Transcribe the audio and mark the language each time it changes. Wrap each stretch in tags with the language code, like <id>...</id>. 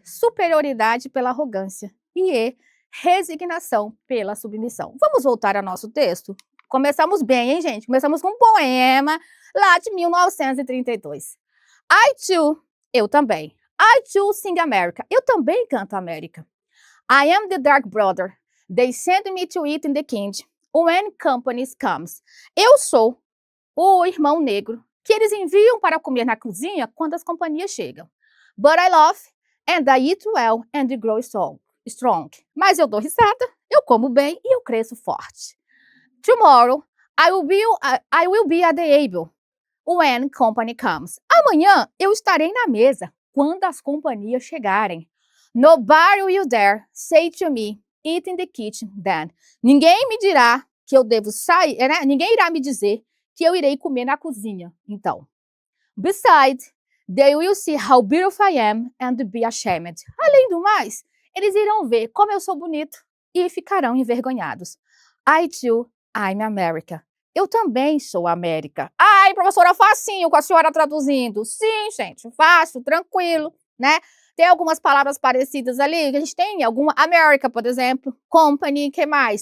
<pt>Superioridade pela arrogância. E E. Resignação pela submissão. Vamos voltar ao nosso texto? Começamos bem, hein, gente? Começamos com um poema lá de 1932.</pt> <en>I too,</en> <pt>eu também.</pt> <en>I too sing America.</en> <pt>Eu também canto América.</pt> <en>I am the dark brother. They send me to eat in the kitchen when companies comes.</en> <pt>Eu sou o irmão negro que eles enviam para comer na cozinha quando as companhias chegam.</pt> <en>But I love and I eat well and grow strong.</en> <pt>Mas eu dou risada, eu como bem e eu cresço forte.</pt> <en>Tomorrow, I will be at the table when company comes.</en> <pt>Amanhã eu estarei na mesa quando as companhias chegarem.</pt> <en>Nobody will dare say to me, eat in the kitchen then.</en> <pt>Ninguém me dirá que eu devo sair, né? Ninguém irá me dizer que eu irei comer na cozinha, então.</pt> <en>Besides, they will see how beautiful I am and be ashamed.</en> <pt>Além do mais, eles irão ver como eu sou bonito e ficarão envergonhados.</pt> <en>I too, I'm America.</en> <pt>Eu também sou América. Ai, professora, facinho com a senhora traduzindo. Sim, gente, fácil, tranquilo, né? Tem algumas palavras parecidas ali, que a gente tem alguma... America, por exemplo, company, que mais?</pt>